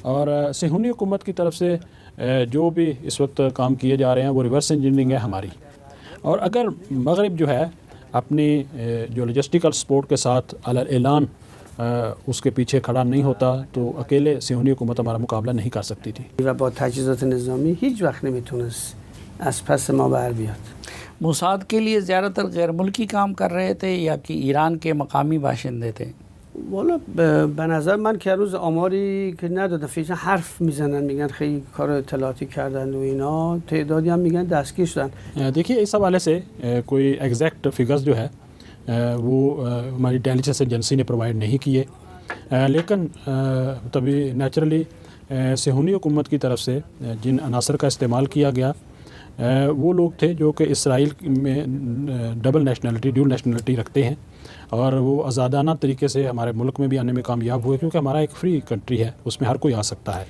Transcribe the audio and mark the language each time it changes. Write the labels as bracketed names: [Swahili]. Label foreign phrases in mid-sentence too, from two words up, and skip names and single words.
[Urdu] اور صہیونی حکومت کی طرف سے جو بھی اس وقت کام کیے جا رہے ہیں وہ [English] reverse engineering [Urdu] ہے ہماری، اور اگر مغرب جو ہے اپنی جو [English] logistical support [Urdu] کے ساتھ علی اعلان اس کے پیچھے کھڑا نہیں ہوتا تو اکیلے صہیونی حکومت ہمارا مقابلہ نہیں کر سکتی تھی۔ [Persian] و با تجهیزات نظامی هیچ وقت نمیتونست از پس ما بر بیاد۔ [Urdu] موساد کے لیے زیادہ تر غیر ملکی کام کر رہے تھے یا کہ ایران کے مقامی باشندے تھے؟ [Persian] والا به نظر من که روز آماری که ندادن، فیشن حرف میزنن میگن خیلی کار اطلاعاتی کردن و اینا، تعدادی هم میگن دستگیر شدن۔ [Urdu] دیکھیے اس حوالے سے کوئی [English] exact figures [Urdu] جو ہے وہ ہماری انٹیلیجنس ایجنسی نے پرووائڈ نہیں کیے، لیکن تبھی نیچرلی صہیونی حکومت کی طرف سے جن عناصر کا استعمال کیا گیا وہ لوگ تھے جو کہ اسرائیل میں [English] double nationality [Urdu] رکھتے ہیں، اور وہ آزادانہ طریقے سے ہمارے ملک میں بھی آنے میں کامیاب ہوئے، کیونکہ ہمارا ایک [English] free country [Urdu] ہے، اس میں ہر کوئی آ سکتا ہے۔